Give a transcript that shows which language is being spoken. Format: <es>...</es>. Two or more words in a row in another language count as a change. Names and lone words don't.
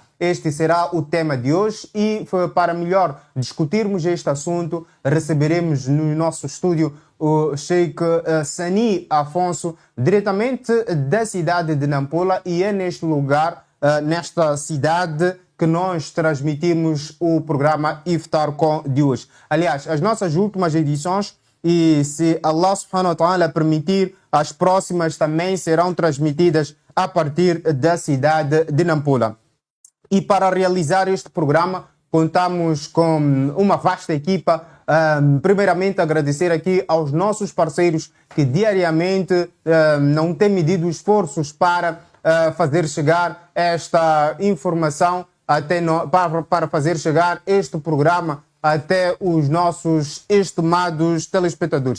<pt>Este será o tema de hoje e para melhor discutirmos este assunto, receberemos no nosso estúdio o Sheikh Sani Afonso, diretamente da cidade de Nampula, e é neste lugar, nesta cidade, que nós transmitimos o programa Iftar Com de hoje. Aliás, as nossas últimas edições, e se Allah</pt> <ar>سبحانه وتعالى</ar> <pt>permitir, as próximas também serão transmitidas a partir da cidade de Nampula. E para realizar este programa, contamos com uma vasta equipa. Primeiramente, agradecer aqui aos nossos parceiros que diariamente não têm medido esforços para fazer chegar esta informação para fazer chegar este programa até os nossos estimados telespectadores.</pt>